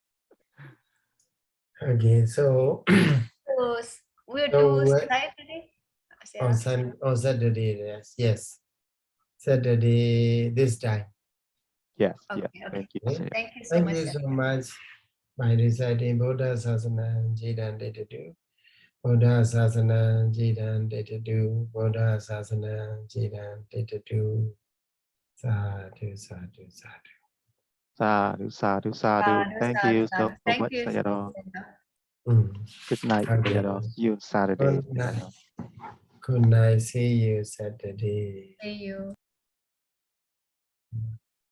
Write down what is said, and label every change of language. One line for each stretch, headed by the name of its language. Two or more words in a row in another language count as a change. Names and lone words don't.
English: Okay, so we'll do Saturday. On Saturday, yes. Saturday this time. Yes. Okay. Thank you. Thank you so much. Thank you so much by reciting
Pali: Buddha Sasana Jidan Data Buddha Sasana Jidan Data Buddha Sasana Jidan Data Sadhu.
English: Thank you so much, Sayadaw. Good night, Sayadaw. See you Saturday. Good night. See you Saturday. See you.